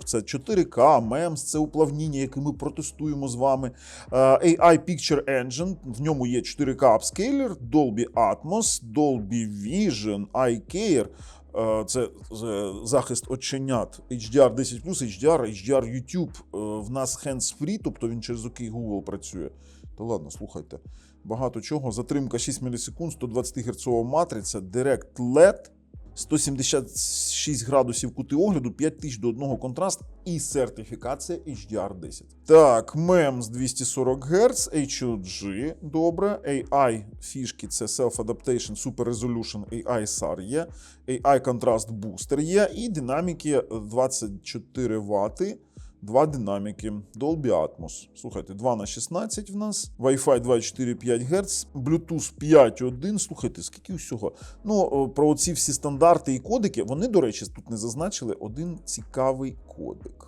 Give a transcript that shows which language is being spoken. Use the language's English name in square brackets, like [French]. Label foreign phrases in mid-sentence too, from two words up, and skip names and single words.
[Ukrainian] Це 4K, MEMS, це уплавніння, яке ми протестуємо з вами. AI Picture Engine, в ньому є 4K Upscaler, Dolby Atmos, Dolby Vision, iCare. Це захист оченят, HDR 10+, HDR, HDR YouTube. В нас hands-free, тобто він через OK Google працює. Та ладно, слухайте. Багато чого. Затримка 6 мілісекунд, 120 Гц матриця, Direct LED, 176 градусів кути огляду, 5000 до 1 контраст і сертифікація HDR10. Так, MEMS 240 Гц, HOG, добре, AI фішки, це Self Adaptation, Super Resolution, AI SAR є, AI Contrast Booster є, і динаміки 24 Вт. Два динаміки, Dolby Atmos. Слухайте, 2х16 в нас, Wi-Fi 2,4,5 Гц, Bluetooth 5.1. Слухайте, скільки усього. Ну, про оці всі стандарти і кодики, вони, до речі, тут не зазначили один цікавий кодик.